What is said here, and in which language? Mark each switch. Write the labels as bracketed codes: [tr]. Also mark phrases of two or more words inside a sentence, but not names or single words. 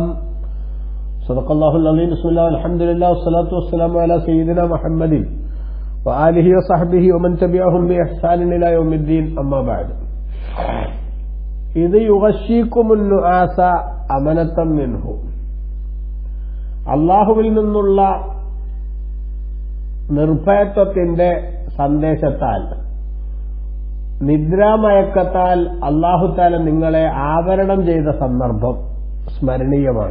[ar] صدق الله العظيم. بسم الله والحمد لله والصلاة والسلام على سيدنا محمد وآله وصحبه ومن تبعهم بإحسان إلى يوم الدين. أما بعد. إذ يغشيكم النعاس أمنة منه. [ml] അല്ലാഹുവിൽ നിന്നുള്ള നിർഭയത്വത്തിന്റെ സന്ദേശത്താൽ, നിദ്രാമയക്കത്താൽ [ar] الله تعالى [ml] നിങ്ങളെ ആവരണം ചെയ്ത സന്ദർഭം സ്മരണീയമാണ്.